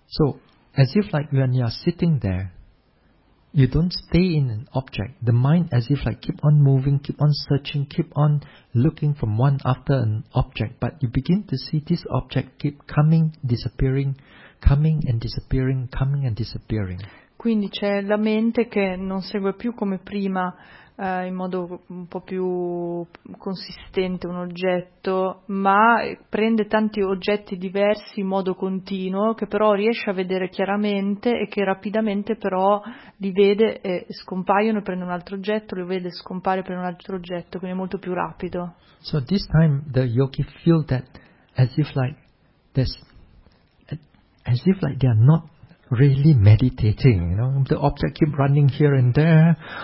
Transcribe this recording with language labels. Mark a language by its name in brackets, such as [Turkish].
[English] So, as if like when you are sitting there, you don't stay in an object. The mind as if like keep on moving, keep on searching, keep on looking from one after an object, but you begin to see this object keep coming, disappearing, coming and disappearing, coming and disappearing. [Italian] Quindi c'è la mente che non segue più come prima in modo un po' più consistente un oggetto, ma prende tanti oggetti diversi in modo continuo, che però riesce a vedere chiaramente e che rapidamente però li vede e scompaiono e prende un altro oggetto, li vede scompare per un altro oggetto, quindi è molto più rapido. [English] So this time the yogi feel that as if like this, as if like they are not really meditating, you know, the object keep running here and there.